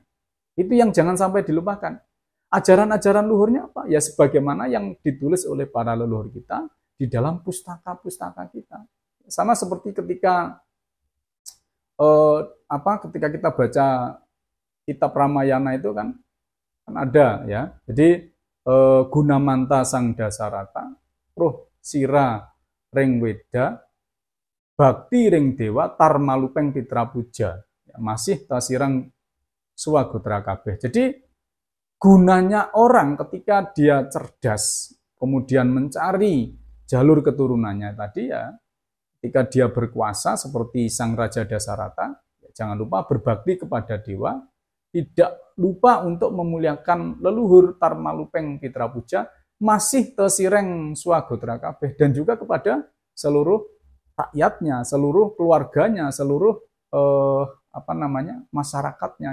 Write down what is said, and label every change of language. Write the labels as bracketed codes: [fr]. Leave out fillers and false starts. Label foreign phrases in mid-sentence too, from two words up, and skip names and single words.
[id] Itu yang jangan sampai dilupakan. Ajaran-ajaran luhurnya apa? Ya sebagaimana yang ditulis oleh para leluhur kita di dalam pustaka-pustaka kita. Sama seperti ketika ketika kita baca kitab Ramayana itu kan ada ya. [kaw] Jadi Gunamanta Sang Dasarata, Roh Sira Ring Weda, Bakti Ring Dewa, Tarmalupeng Pitra Puja, ya, masih tasirang Swagotra kabeh. [id] Jadi gunanya orang ketika dia cerdas, kemudian mencari jalur keturunannya tadi ya, ketika dia berkuasa seperti Sang Raja Dasarata, ya, jangan lupa berbakti kepada dewa, tidak lupa untuk memuliakan leluhur [kaw] Tarmalupeng Pitra Puja, masih tesireng Swagotra kabeh, [id] dan juga kepada seluruh rakyatnya, seluruh keluarganya, seluruh masyarakatnya.